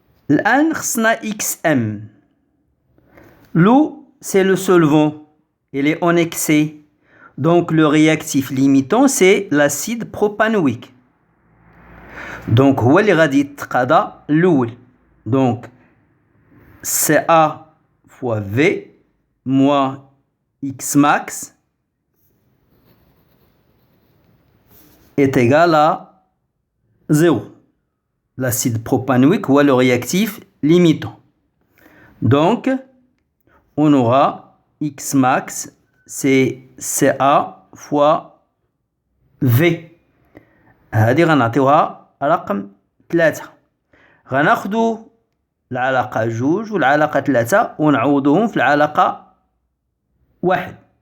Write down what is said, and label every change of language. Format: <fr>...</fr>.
<ar>الآن خصنا XM.</ar> <fr>L'eau c'est le solvant. Elle est en excès. Donc le réactif limitant c'est l'acide propanoïque.</fr> <ar>Donc هو اللي غادي يتقاضى الأول.</ar> <fr>Donc CA fois V moins X max est égal à 0. L'acide propanoïque ou le réactif limitant. Donc, on aura X max, c'est CA fois V.</fr> <ar>هذه غنعطيوها رقم 3. غناخدو العلاقة 2 والعلاقة 3 ونعوضوهم في العلاقة 1.</ar>